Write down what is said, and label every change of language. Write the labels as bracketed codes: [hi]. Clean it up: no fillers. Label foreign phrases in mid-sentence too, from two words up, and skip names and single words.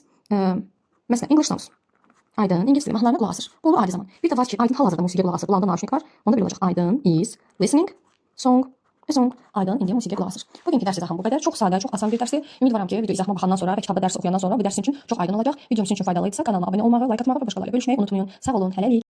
[az] Məsələn, [en] English songs. [az] Aydın ingilis dili mahnılarına qulaq asır. Bu olur adi zaman. Bir də var ki, Aydın hal-hazırda musiqiyə qulaq asır. Qulağında nauşnik var. Onda belə olacaq. Aydın [en] is listening song. [az] Aydın indi musiqiyə qulaq asır. Bugünkü dərs izahım bu qədər. Çox sadə, çox asan bir dərsdir. Ümidvaram ki, video izahıma baxandan sonra və kitabda dərs oxuyandan sonra bu dərs sizin üçün çox aydın olacaq. Videom sizin üçün faydalı idisə, kanalıma abunə olmağı, like atmağı və başqalarıyla bölüşməyi unutmayın. Sağ olun, hələlik.